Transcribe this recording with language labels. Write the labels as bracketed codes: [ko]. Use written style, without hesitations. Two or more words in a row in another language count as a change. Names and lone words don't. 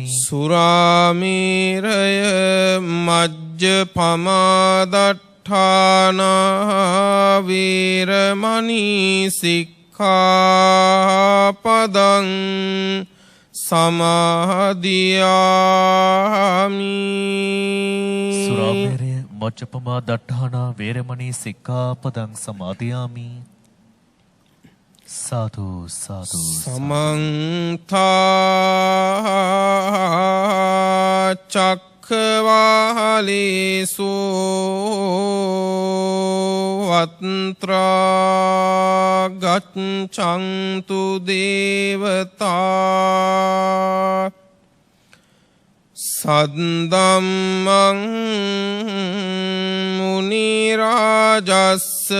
[pi] සුරාමේරය මජ්ජපමාදට්ඨානා වේරමණී සික්ඛාපදං සමාදියාමි. සුරාමේරය මජ්ජපමා දට්ඨානා වේරමණී සික්ඛාපදං සමාදියාමි. සාදු සාදු. සමන්ත චක්ඛවාලේසු අත්‍රා ගච්ඡන්තු දේවතා සද්දම්මං මුනි රාජස්ස